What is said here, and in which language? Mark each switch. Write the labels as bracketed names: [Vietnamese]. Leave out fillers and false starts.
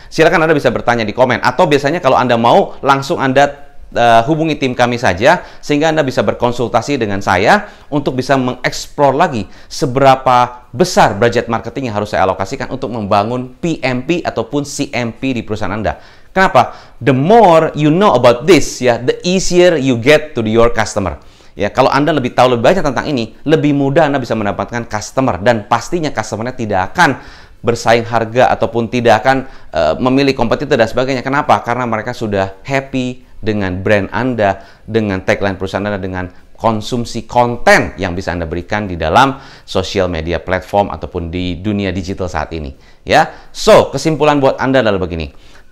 [Indonesian] Silakan Anda bisa bertanya di komen, atau biasanya kalau Anda mau, langsung Anda hubungi tim kami saja, sehingga Anda bisa berkonsultasi dengan saya untuk bisa mengeksplor lagi seberapa besar budget marketing yang harus saya alokasikan untuk membangun PMP ataupun CMP di perusahaan Anda. Kenapa? [English] The more you know about this, ya, the easier you get to your customer. [Indonesian] Ya, kalau Anda lebih tahu lebih banyak tentang ini, lebih mudah Anda bisa mendapatkan customer dan pastinya customernya tidak akan bersaing harga ataupun tidak akan memilih kompetitor dan sebagainya. Kenapa? Karena mereka sudah happy dengan brand Anda, dengan tagline perusahaan Anda, dengan konsumsi konten yang bisa Anda berikan di dalam social media platform ataupun di dunia digital saat ini. Ya, so kesimpulan buat Anda adalah begini.